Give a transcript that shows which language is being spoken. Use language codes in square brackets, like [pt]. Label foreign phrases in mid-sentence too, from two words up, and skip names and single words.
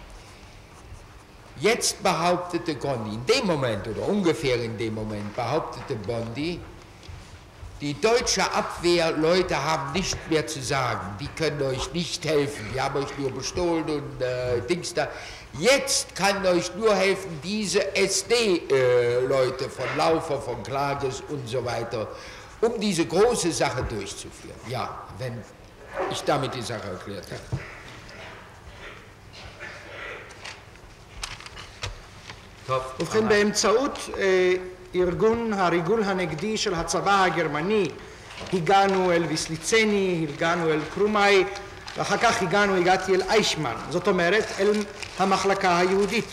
[de] Jetzt behauptete Bondi, in dem Moment oder ungefähr in dem Moment behauptete Bondi, die deutsche Abwehrleute haben nicht mehr zu sagen, die können euch nicht helfen, die haben euch nur bestohlen und Dings da. Jetzt kann euch nur helfen diese SD-Leute von Laufer, von Klages und so weiter, um diese große Sache durchzuführen. Ja, wenn ich damit die Sache erklärt habe. [he] ובכן, באמצעות ארגון הריגול הנגדי של הצבא הגרמני הגענו אל ויסליצני, הגענו אל קרומאי ואחר כך הגעתי אל איישמן, זאת אומרת אל המחלקה היהודית.